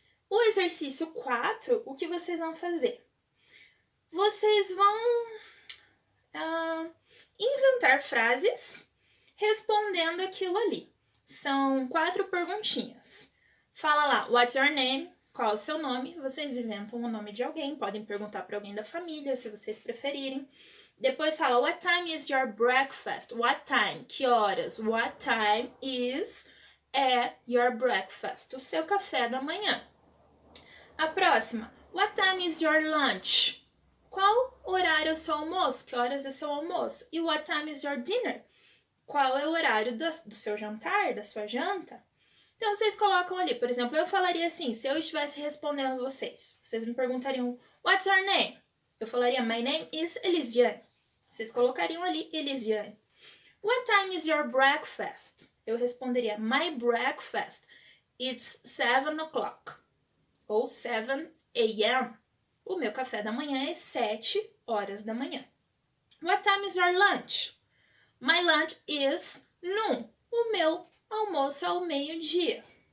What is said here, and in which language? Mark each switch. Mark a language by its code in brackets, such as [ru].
[pt] O exercício 4, o que vocês vão fazer? Vocês vão inventar frases respondendo aquilo ali. São 4 perguntinhas. Fala lá, [en] what's your name? [pt] Qual é o seu nome? Vocês inventam o nome de alguém, podem perguntar para alguém da família, se vocês preferirem. Depois fala, [en] what time is your breakfast? What time? [pt] Que horas? [en] What time is [pt] é [en] your breakfast? [pt] O seu café da manhã. A próxima. [en] What time is your lunch? [pt] Qual horário é o seu almoço? Que horas é seu almoço? [en] E what time is your dinner? [pt] Qual é o horário do seu jantar, da sua janta? Então, vocês colocam ali, por exemplo, eu falaria assim, se eu estivesse respondendo vocês me perguntariam, [en] what's your name? [pt] Eu falaria, [en] my name is Elisiane. [pt] Vocês colocariam ali, Elisiane. [en] What time is your breakfast? [pt] Eu responderia, [en] my breakfast, it's 7 o'clock. [pt] Ou 7 a.m. O meu café da manhã é 7 horas da manhã. [en] What time is your lunch? My lunch is noon. [pt] O meu almoço é ao meio-dia.